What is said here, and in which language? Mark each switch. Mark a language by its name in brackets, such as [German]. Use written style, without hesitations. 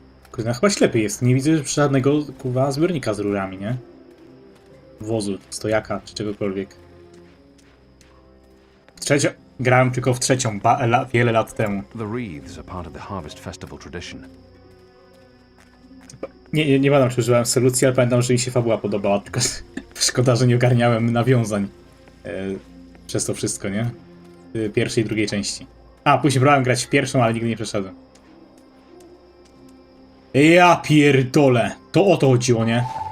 [Polish] Kurde, no chyba ślepy jest. Nie widzę żadnego, kurwa, zbiornika z rurami, nie? Wozu, stojaka, czy czegokolwiek. Grałem tylko w trzecią, wiele lat temu. [English] The wreaths are part of the Harvest Festival tradition. [Polish] Nie pamiętam, czy używałem solucji, ale pamiętam, że mi się fabuła podobała, tylko szkoda, że nie ogarniałem nawiązań przez to wszystko, nie? Pierwszej i drugiej części. A, później próbowałem grać w pierwszą, ale nigdy nie przeszedłem. Ja pierdolę! To o to chodziło, nie?